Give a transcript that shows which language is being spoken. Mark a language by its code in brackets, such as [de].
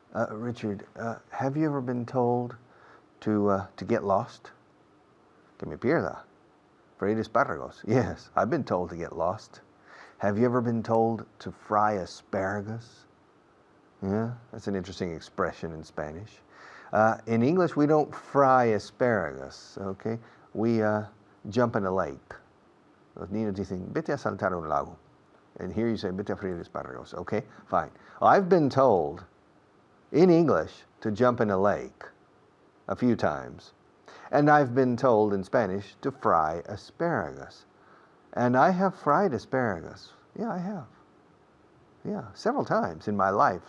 [en] Richard, have you ever been told to get lost? [es] Que me pierda. Freír espárragos. [en] Yes, I've been told to get lost. Have you ever been told to fry asparagus? Yeah, that's an interesting expression in Spanish. In English, we don't fry asparagus, okay? We jump in a lake. [es] Los niños dicen, vete a saltar un lago. [en] And here you say, [es] vete a freír espárragos. [en] Okay, fine. Well, I've been told in English to jump in a lake a few times. And I've been told in Spanish to fry asparagus. And I have fried asparagus. Yeah, I have. Yeah, several times in my life.